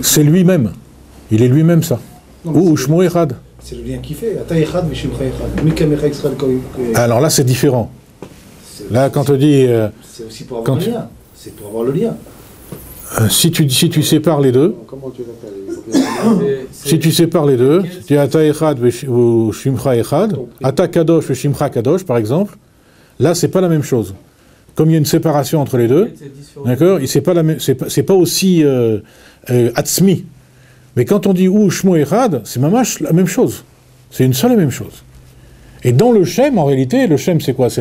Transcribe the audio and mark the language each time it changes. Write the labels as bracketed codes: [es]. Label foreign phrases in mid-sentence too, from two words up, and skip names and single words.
[fr] C'est lui-même. Il est lui-même ça. [he] ושמו אחד. [fr] C'est le lien qu'il fait. Alors là, c'est différent. Là, quand on dit... c'est aussi pour avoir le lien. C'est pour avoir le lien. Si tu sépares les deux... Comment tu l'appelles? Si tu sépares les deux, tu dis [he] אתה אחד [fr] ou [he] שמך אחד, אתה קדוש [fr] ou [he] שמך קדוש, [fr] par exemple, là, c'est pas la même chose. Comme il y a une séparation entre les deux, d'accord, c'est pas aussi Atzmi. Mais quand on dit [he] ושמו אחד, [fr] c'est mamash la même chose. C'est une seule et même chose. Et dans le Shem, en réalité, le Shem c'est quoi?